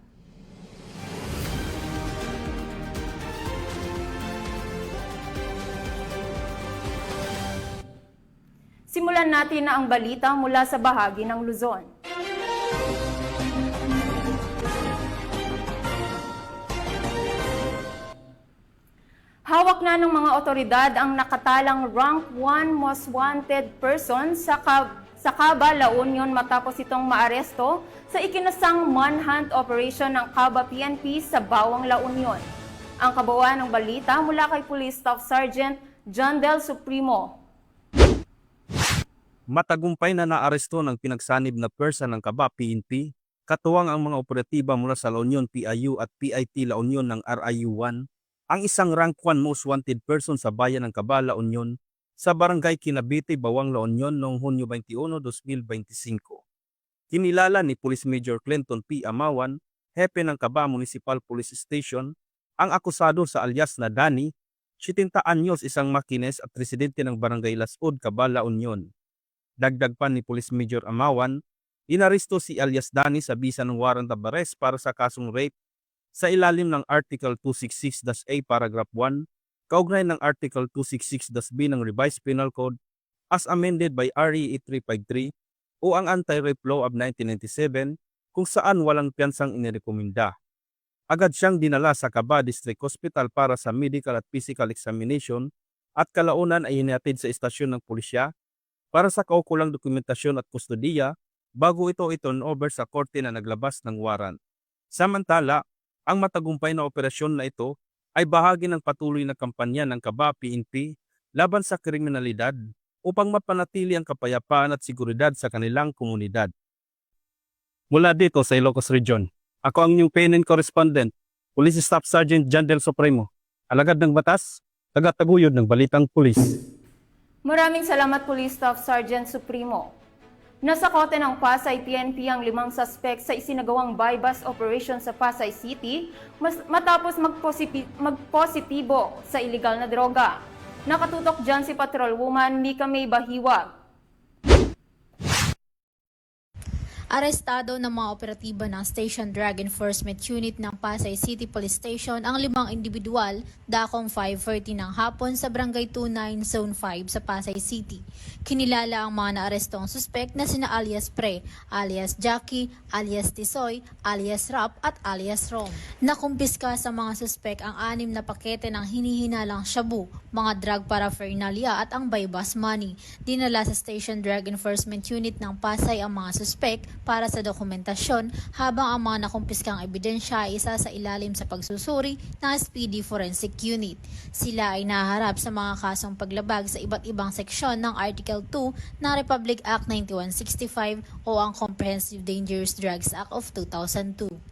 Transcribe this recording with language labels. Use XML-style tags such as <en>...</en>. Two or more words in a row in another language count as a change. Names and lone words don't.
<tl>Simulan natin na ang balita mula sa bahagi ng Luzon. Hawak na ng mga otoridad ang nakatalang</tl> <en>rank 1 most wanted person</en> <tl>sa Caba, La Union matapos itong maaresto sa ikinasang</tl> <en>manhunt operation</en> <tl>ng Caba PNP sa Bawang, La Union. Ang kabuuan ng balita mula kay Police Staff Sergeant John Del Supremo. Matagumpay na naaresto ng pinagsanib na pwersa ng Caba PNP, katuwang ang mga operatiba mula sa La Union PIU at PIT La Union ng RIU-1, ang isang</tl> <en>rank 1 most wanted person</en> <tl>sa bayan ng Caba, La Union sa barangay Kinabite, Bawang, La Union noong Hunyo 21, 2025. Kinilala ni Police Major Clinton P. Amawan, hepe ng Caba Municipal Police Station, ang akusado sa alias na Danny, 70 anyos, isang makines at residente ng barangay Lasud, Caba, La Union. Dagdag pa ni Police Major Amawan, inaresto si alias Danny sa bisa ng</tl> <en>warrant of arrest</en> <tl>para sa kasong rape sa ilalim ng Article 266-A Paragraph 1, kaugnay ng Article 266-B ng Revised Penal Code</tl> <en>as amended by RA 8353</en> <tl>o ang Anti-Rape Law of 1997 kung saan walang piyansang inirekomenda. Agad siyang dinala sa Caba District Hospital para sa medical at</tl> <en>physical examination</en> <tl>at kalaunan ay hinihatid sa istasyon ng pulisya para sa kaukulang dokumentasyon at kustodiya bago ito i-turn over sa korte na naglabas ng warrant. Samantala, ang matagumpay na operasyon na ito ay bahagi ng patuloy na kampanya ng Caba PNP laban sa kriminalidad upang mapanatili ang kapayapaan at seguridad sa kanilang komunidad. Mula dito sa Ilocos Region, ako ang inyong PNN correspondent, Police Staff Sergeant John Del Supremo, alagad ng batas, tagataguyod ng Balitang Pulis. Maraming salamat, Police Staff Sergeant Supremo. Nasa kote ng Pasay PNP ang 5 suspect sa isinagawang</tl> <en>buy-bust operation</en> <tl>sa Pasay City matapos magpositibo sa iligal na droga. Nakatutok dyan si Patrolwoman Mika May Bahiwag. Arestado ng mga operatiba ng Station Drug Enforcement Unit ng Pasay City Police Station ang 5 individual dakong 5:30 ng hapon sa Barangay 29 Zone 5 sa Pasay City. Kinilala ang mga naarestong suspect na sina alias Pre, alias Jackie, alias Tisoy, alias Rap at alias Rom. Nakumpiska sa mga suspect ang 6 na pakete ng hinihinalang shabu, mga</tl> <en>drug paraphernalia</en> <tl>at ang</tl> <en>buy-bus money.</en> <tl>Dinala sa Station Drug Enforcement Unit ng Pasay ang mga suspect para sa dokumentasyon habang ang mga nakumpiskang ebidensya ay isa sa ilalim sa pagsusuri ng SPD Forensic Unit. Sila ay naharap sa mga kasong paglabag sa iba't ibang seksyon ng Article 2 ng Republic Act 9165 o ang Comprehensive Dangerous Drugs Act of 2002.</tl>